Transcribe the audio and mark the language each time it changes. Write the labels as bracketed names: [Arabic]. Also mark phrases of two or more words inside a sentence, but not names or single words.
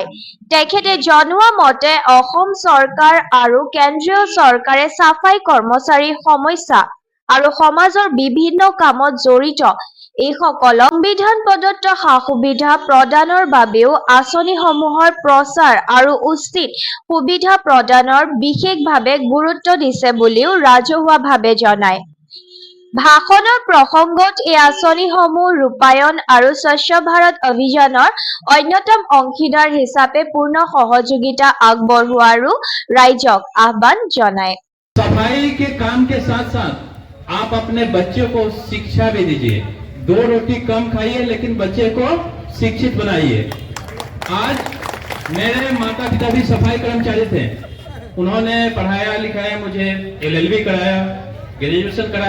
[Assamese] তেখেতে জনোৱা মতে অসম চৰকাৰ আৰু কেন্দ্ৰীয় চৰকাৰে চাফাই কৰ্মচাৰীৰ সমস্যা আৰু সমাজৰ বিভিন্ন কামত জড়িত এইসকলক সংবিধান প্ৰদত্ত সা-সুবিধা প্ৰদানৰ বাবেও আঁচনিসমূহৰ প্ৰচাৰ আৰু উচিত সুবিধা প্ৰদানৰ বিশেষভাৱে গুৰুত্ব দিছে বুলিও ৰাজহুৱাভাৱে জনায়। ভাষণৰ প্ৰসংগত এই আঁচনিসমূহ ৰূপায়ণ আৰু স্বচ্ছ ভাৰত অভিযানৰ অন্যতম অংশীদাৰ হিচাপে পূৰ্ণ সহযোগিতা আগবঢ়োৱাৰো ৰাইজক আহ্বান জনায়। [Hindi] सफाई के काम के साथ साथ आप अपने बच्चे को शिक्षा भी दीजिए। 2 रोटी कम खाइए लेकिन बच्चे को शिक्षित बनाइए। आज मेरे माता पिता भी सफाई कर्मचारी थे, उन्होंने पढ़ाया लिखाया, मुझे LLB कराया, ग्रेजुएशन कराया।